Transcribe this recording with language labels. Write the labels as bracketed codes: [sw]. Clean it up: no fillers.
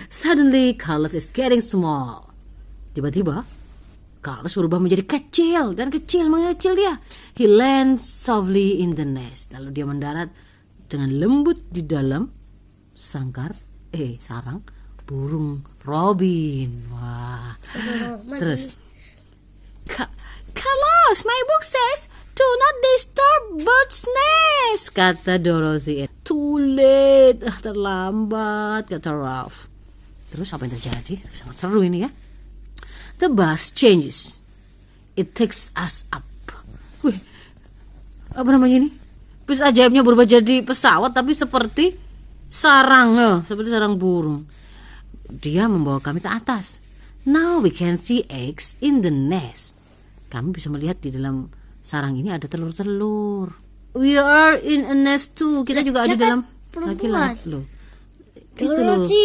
[en] Suddenly Carlos is getting small. [id] Tiba-tiba Carlos berubah menjadi kecil dan mengecil dia. [en] He lands softly in the nest. [id] Lalu dia mendarat dengan lembut di dalam sarang burung robin. Wah. [en] Terus Carlos, my book says do not disturb bird's nest, kata Dorothy. Too late, [id] terlambat, kata Ralph. Terus apa yang terjadi? Sangat seru ini ya. [en] The bus changes. It takes us up. [id] Wih, apa namanya ini? Bus ajaibnya berubah jadi pesawat tapi seperti sarang, seperti sarang burung. Dia membawa kami ke atas. [en] Now we can see eggs in the nest. [id] Kami bisa melihat di dalam sarang ini ada telur-telur. [en] We are in a nest too. [id] Kita juga ada di dalam laki-laki loh. Gitu loh.